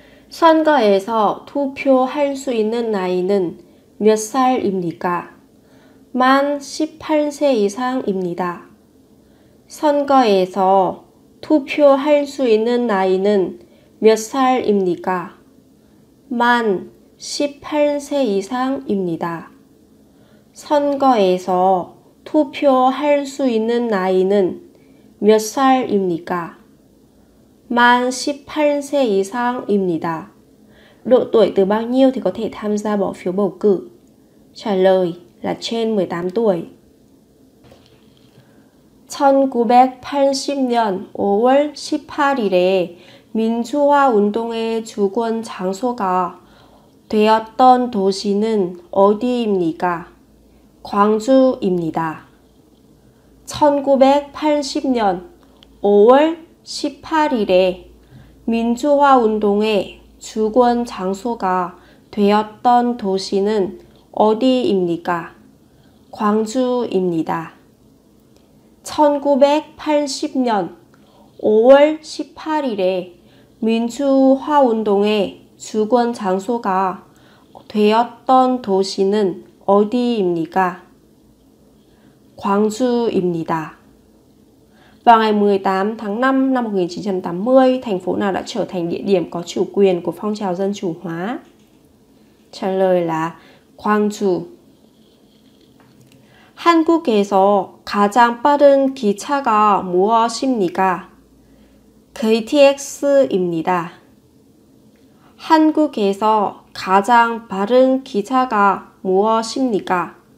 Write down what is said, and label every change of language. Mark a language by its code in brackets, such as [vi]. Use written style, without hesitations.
[ko] 선거에서 투표할 수 있는 나이는 몇 살입니까? 만 18세 이상입니다. 선거에서 투표할 수 있는 나이는 몇 살입니까? 만 18세 이상입니다. 선거에서 투표할 수 있는 나이는 몇 살입니까? 만 18세 이상입니다. [vi] Độ tuổi từ bao nhiêu thì có thể tham gia bỏ phiếu bầu cử? Trả lời là trên 18 tuổi. [ko] 1980년 5월 18일에 민주화 운동의 주권 장소가 되었던 도시는 어디입니까? 광주입니다. 1980년 5월 18일에 민주화 운동의 주권 장소가 되었던 도시는 어디입니까? 광주입니다. 1980년 5월 18일에 민주화운동의 주권 장소가 되었던 도시는 어디입니까? 광주입니다. [vi] Vào ngày 18 tháng 5 năm 1980, thành phố nào đã trở thành địa điểm có chủ quyền của phong trào dân chủ hóa? trả lời là 광주. [ko] 한국에서 가장 빠른 기차가 무엇입니까? KTX입니다. 한국에서 가장 빠른 기차가 무엇입니까?